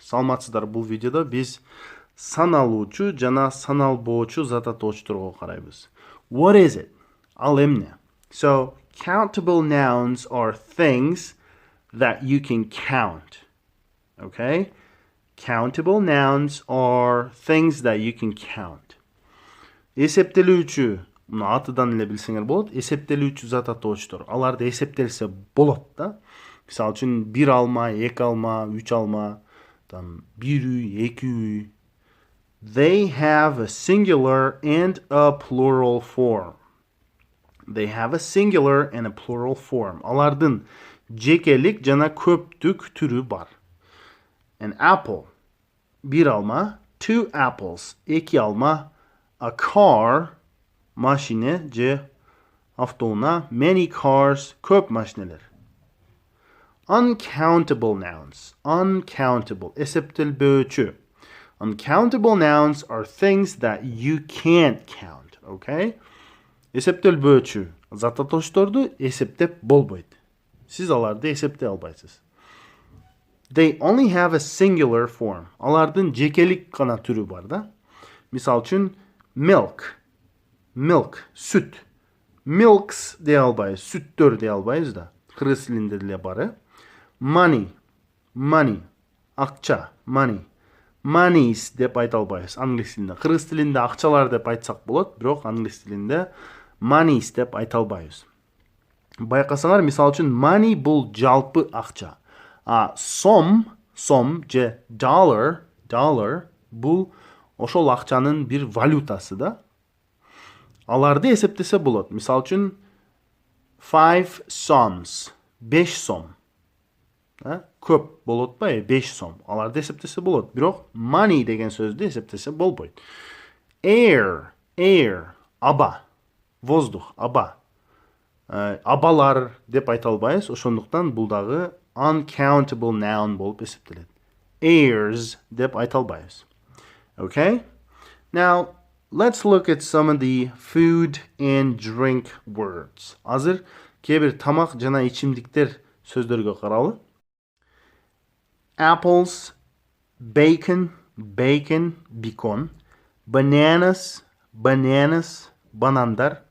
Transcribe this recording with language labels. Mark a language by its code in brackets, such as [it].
[ky] Саламатсыздар, бұл видеода біз саналуучу жана саналбоочу зат атоочторго карайбыз. [en] What is it? [ky] Ал эмне? [en] So, countable nouns are things that you can count. Okay? Countable nouns are things that you can count. [ky] Эсептелүүчү, мына атыдан эле билсеңер болот. Эсептелүүчү зат атоочтор. Аларды эсептелсе болот да. Мисалы үчүн 1 алма, 2 алма, 3 алма, там 1 үй, 2 үй. [en] They have a singular and a plural form. They have a singular and a plural form. [ky] Алардын жекелик жана көптүк түрү бар. [en] An apple, 1 alma, 2 apples, 2 alma, a car, [ky] машине же автоунаа, [en] many cars, [ky] көп машинелер. [en] Uncountable nouns, uncountable, эсептелбөөчү. Uncountable nouns are things that you can't count, okay? [ky] Эсептелбөөчү зат атоочторду эсептеп болбойт. Сиз аларды эсептей албайсыз. [en] They only have a singular form. [ky] Алардын жекелик гана түрү бар да. Мисалы үчүн milk, сүт. Milks дей албайбыз, сүттөр дей албайбыз да. Кыргыз тилинде деле бар. [en] Money, акча, money. [ky] Monies деп айта албайбыз англис тилинде. Кыргыз тилинде акчалар деп айтсак болот, бирок англис тилинде monies деп айта албайбыз. Байкасаңар, мисалы үчүн money бул жалпы акча. Сом же dollar бул ошол акчанын бир валютасы да. Аларды эсептесе болот. Мисалы үчүн 5 soms, 5 сом. Көп болот ба? 5 сом. Аларды эсептесе болот. Бирок money деген сөздү эсептесе болбойт. Air, аба. Воздух, аба. Абалар деп айта албайбыз. Ошондуктан бул дагы uncountable noun болуп эсептелет. Airs деп айта албайбыз. [en] Okay? Now, let's look at some of the food and drink words. [ky] Азыр кээ-бир тамак жана ичимдиктер сөздөргө каралы. [en] Apples, bacon, бекон. Bananas, банандар.